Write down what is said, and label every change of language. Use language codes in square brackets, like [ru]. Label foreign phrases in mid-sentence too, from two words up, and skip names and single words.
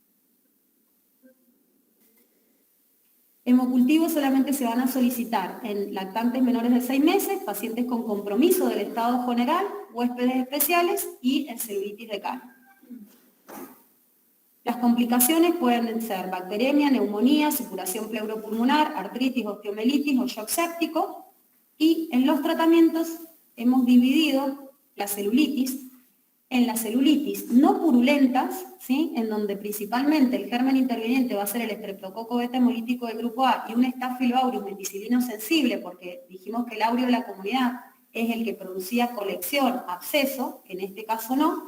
[es] Hemocultivos solamente se van a solicitar en lactantes menores de 6 meses, pacientes con compromiso del estado general, huéspedes especiales y en celulitis de cara. Las complicaciones pueden ser bacteremia, neumonía, supuración pleuropulmonar, artritis, osteomelitis o shock séptico. Y en los tratamientos hemos dividido la celulitis en las celulitis no purulentas, ¿sí? En donde principalmente el germen interviniente va a ser el estreptococo beta hemolítico del grupo A y un Staphylo aureus meticilino sensible, porque dijimos que el aureo de la comunidad es el que producía colección, absceso, que en este caso no.